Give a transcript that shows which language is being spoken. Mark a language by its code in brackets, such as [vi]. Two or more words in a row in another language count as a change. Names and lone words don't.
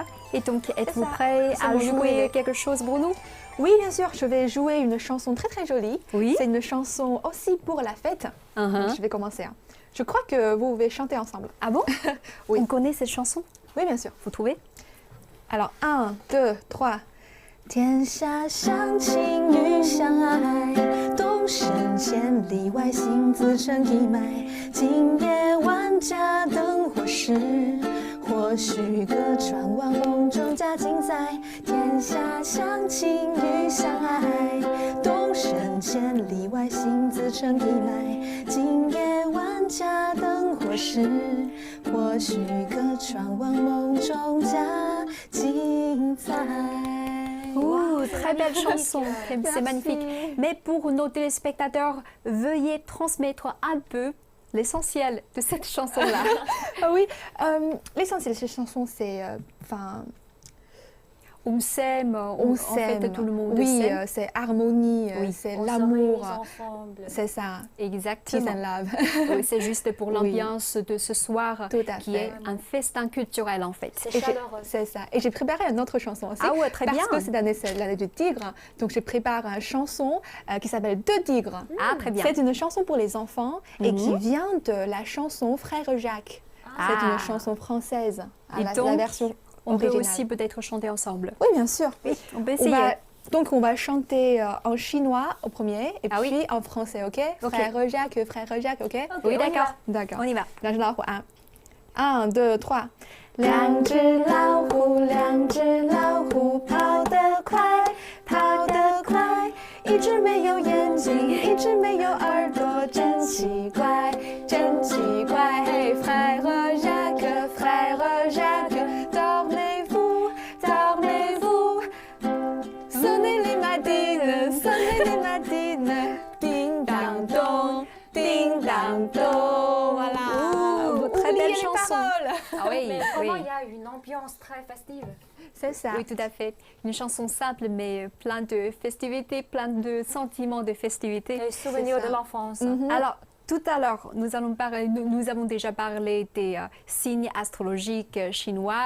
[fr] Et donc, êtes-vous prêt à jouer quelque chose pour nous? Oui, bien sûr. Je vais jouer une chanson très très jolie. Oui. C'est une chanson aussi pour la fête. Donc, je vais commencer. Hein. Je crois que vous pouvez chanter ensemble. Ah bon? Oui. On connaît cette chanson? Oui, bien sûr. Vous trouvez? Alors, 1, 2, 3. [zh] 天下相亲与相爱，东升千里外，心自成一脉。今夜万家灯火时，或许歌传往梦中加精彩。天下相亲与相爱，东升千里外，心自成一脉。今夜万家灯火时，或许歌传往梦中加精彩。 [fr] Très belle chanson, c'est magnifique. Mais pour nos téléspectateurs, veuillez transmettre un peu l'essentiel de cette chanson-là. Ah oui, l'essentiel de cette chanson, c'est... on s'aime, en fait, tout le monde oui, s'aime. C'est harmonie, oui. c'est l'amour. C'est ça. Exactement. [en] Peace and love. [fr] Oui, c'est juste pour l'ambiance de ce soir qui est un festin culturel en fait. C'est chaleureux. C'est ça. Et j'ai préparé une autre chanson aussi. Ah ouais, très bien. Parce que cette année, c'est l'année du tigre. Donc, je prépare une chanson qui s'appelle Deux tigres. Ah, très bien. C'est une chanson pour les enfants et qui vient de la chanson Frère Jacques. C'est une chanson française. La version on peut originale. aussi peut-être chanter ensemble. Oui, bien sûr. Oui, on peut essayer. Donc, on va chanter en chinois au premier et puis en français, OK? Frère Jacques, OK? Oui, d'accord. D'accord. On y va. [zh] 两只老虎啊，1、2、3。两只老虎，两只老虎，跑得快，跑得快。一只没有眼睛，一只没有耳朵，真奇怪，真奇怪。 [fr] Hey, frère Jacques, frère Jacques, dormez-vous, dormez-vous. Sonnez les matines, sonnez les matines. Ding dang dong, ding dang dong. Voilà. Très belle chanson. Ah oui, mais vraiment, il y a une ambiance très festive. C'est ça. Oui, tout à fait. Une chanson simple, mais plein de festivités, plein de sentiments de festivité. Les souvenirs de l'enfance. Alors, tout à l'heure, nous avons déjà parlé des signes astrologiques chinois.